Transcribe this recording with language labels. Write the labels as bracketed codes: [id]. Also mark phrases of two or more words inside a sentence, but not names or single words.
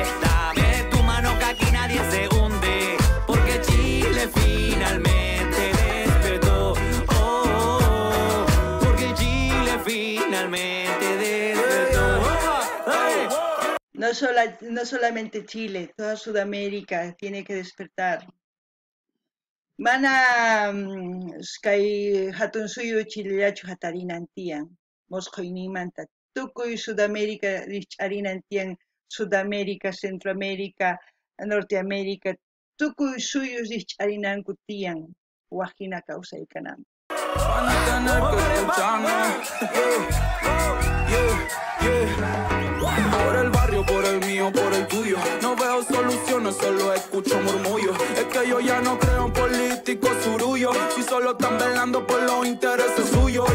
[es] Dame tu mano que aquí nadie se hunde. Porque Chile finalmente despertó. Porque Chile finalmente despertó. No solamente Chile, toda Sudamérica tiene que despertar. [qu] Mana kay hatun suyu Chilellachu hatarinantian, mosqoynimanta. Tukuy Sudamérica rich'arinantian, Sudamérica, Centroamérica, Norteamérica, tukuy suyu rich'arinanku tiyan, wajina kawsaykanan. [es] Van a tener que escucharnos. Por el barrio, por el mío, por el tuyo. No veo soluciones, solo escucho murmullos. Es que yo ya no creo en políticos surullos. Si solo están velando por los intereses suyos.